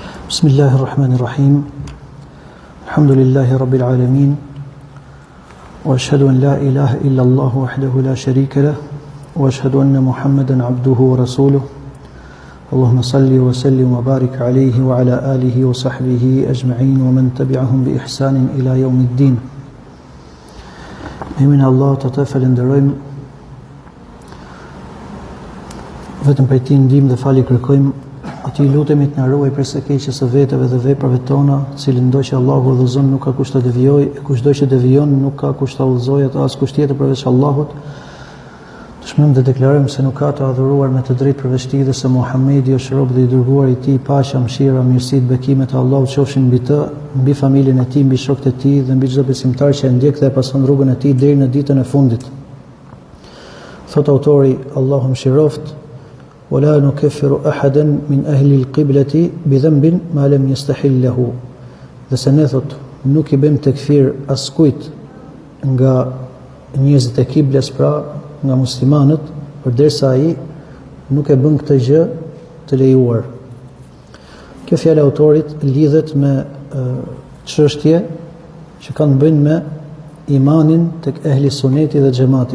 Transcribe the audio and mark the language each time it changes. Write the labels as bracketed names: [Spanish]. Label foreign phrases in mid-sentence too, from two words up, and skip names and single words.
[Arabic] بسم الله الرحمن الرحيم الحمد لله رب العالمين وأشهد أن لا إله إلا الله وحده لا شريك له وأشهد أن محمدا عبده ورسوله اللهم صل وسلم وبارك عليه وعلى آله وصحبه أجمعين ومن تبعهم بإحسان إلى يوم الدين. [Albanian] Emin Allah të të falenderojmë, vetëm prej tij ndihmë dhe falje kërkojmë, atij lutemi të na ruaj prej së keqes së veteve dhe veprave tona, cilin ndo që Allahu udhëzon nuk ka kush ta devijojë, e kushdo që devijon nuk ka kush ta udhëzojë atë as kush tjetër përveç Allahut. Dëshmojmë dhe deklarojmë se nuk ka të adhuruar me të drejtë përveç tij dhe se Muhamedi është rob dhe i dërguar i tij, paqja, mëshira, mirësitë, bekimet e Allahut qofshin mbi të, mbi familjen e tij, mbi shokët e tij dhe mbi çdo besimtar që e ndjek dhe e pason rrugën e tij deri në ditën e fundit. Thot autori, Allahu mëshiroft: [Arabic] ولا نكفر أحدا من أهل القبلة بذنب ما لم يستحل له. [Albanian] Dhe se ne thot nuk I bëjmë tekfir askujt nga njerëzit e kibles, pra nga muslimanët, përderisa ai nuk e bën këtë gjë të lejuar. Kjo fjalë e autorit lidhet me çështje që kanë bënë me imanin tek ehli suneti dhe xhamati.